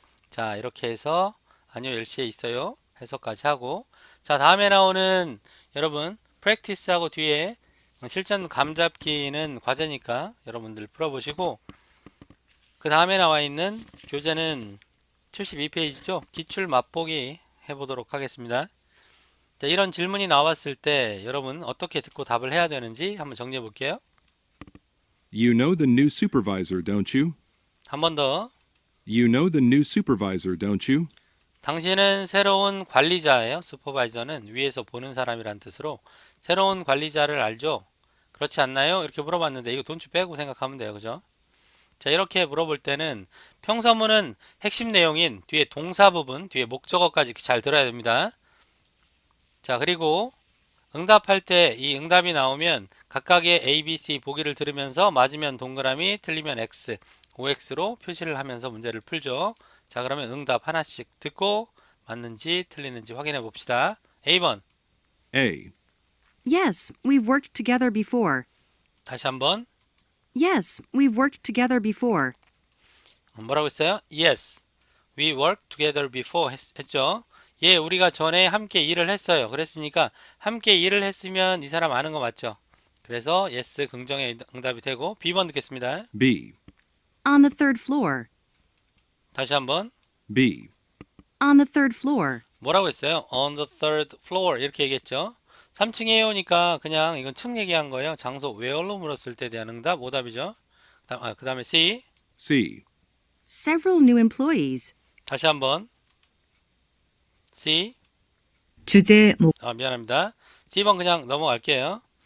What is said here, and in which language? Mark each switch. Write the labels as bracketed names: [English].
[Korean] 자, 이렇게 해서 아니요 10시에 있어요. 해석까지 하고 자, 다음에 나오는 여러분 practice하고 뒤에 실전 감잡기는 과제니까 여러분들 풀어보시고 그 다음에 나와 있는 교재는 72페이지죠. 기출 맛보기 해보도록 하겠습니다. 자, 이런 질문이 나왔을 때 여러분 어떻게 듣고 답을 해야 되는지 한번 정리해 볼게요. [English] You know the new supervisor, don't you? [Korean] 한 번 더. [English] You know the new supervisor, don't you? [Korean] 당신은 새로운 관리자예요. 슈퍼바이저는 위에서 보는 사람이란 뜻으로 새로운 관리자를 알죠? 그렇지 않나요? 이렇게 물어봤는데 이거 돈주 빼고 생각하면 돼요. 그죠? 자, 이렇게 물어볼 때는 평서문은 핵심 내용인 뒤에 동사 부분, 뒤에 목적어까지 잘 들어야 됩니다. 자, 그리고 응답할 때 이 응답이 나오면 각각의 A, B, C 보기를 들으면서 맞으면 동그라미, 틀리면 X, OX로 표시를 하면서 문제를 풀죠. 자, 그러면 응답 하나씩 듣고 맞는지 틀리는지 확인해 봅시다. A번. [English] A. Yes, we've worked together before. [Korean] 다시 한번. [English] Yes, we've worked together before. [Korean] 뭐라고 했어요? [English] Yes, we worked together before 했죠. [Korean] 예, 우리가 전에 함께 일을 했어요. 그랬으니까 함께 일을 했으면 이 사람 아는 거 맞죠? 그래서 yes 긍정의 응답이 되고 B번 듣겠습니다. B. [English] On the third floor. [Korean] 다시 한번. [English] B. On the third floor. [Korean] 뭐라고 했어요? [English] On the third floor [Korean] 이렇게 얘기했죠. 3층에 오니까 그냥 이건 층 얘기한 거예요. 장소 where로 물었을 때 대한 응답 오답이죠. 그 다음에 C. [English] C. Several new employees. [Korean] 다시 한번. C. 주제, 미안합니다. C번 그냥 넘어갈게요.